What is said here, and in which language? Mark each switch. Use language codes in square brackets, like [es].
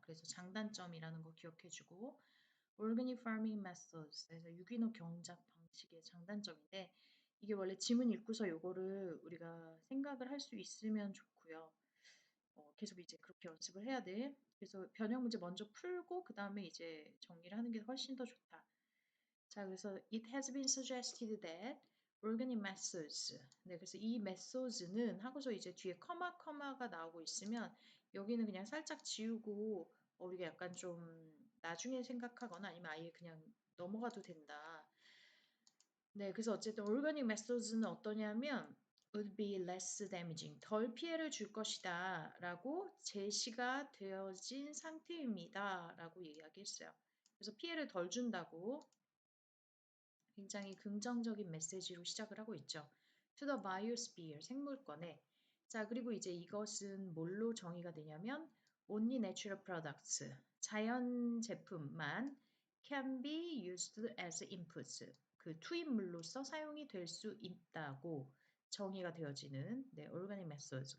[ko] 그래서 장단점이라는 거 기억해주고 [en] Organic Farming Methods [ko] 그래서 유기농 경작 방식의 장단점인데 이게 원래 지문 읽고서 요거를 우리가 생각을 할 수 있으면 좋고요. 계속 이제 그렇게 연습을 해야 돼. 그래서 변형 문제 먼저 풀고 그 다음에 이제 정리를 하는 게 훨씬 더 좋다. [en] 자, 그래서 it has been suggested that organic methods. [ko] 네, 그래서 이 methods는 하고서 이제 뒤에 커마가 나오고 있으면 여기는 그냥 살짝 지우고 우리가 약간 좀 나중에 생각하거나 아니면 아예 그냥 넘어가도 된다. 네, 그래서 어쨌든 organic methods는 어떠냐면 [en] would be less damaging. [ko] 덜 피해를 줄 것이다 라고 제시가 되어진 상태입니다 라고 이야기했어요. 그래서 피해를 덜 준다고 굉장히 긍정적인 메시지로 시작을 하고 있죠. [en] To the biosphere, 생물권에. [ko] 자, 그리고 이제 이것은 뭘로 정의가 되냐면 [en] only natural products, [ko] 자연 제품만 [en] can be used as inputs, [ko] 그 투입물로서 사용이 될 수 있다고 정의가 되어지는 네, organic methods.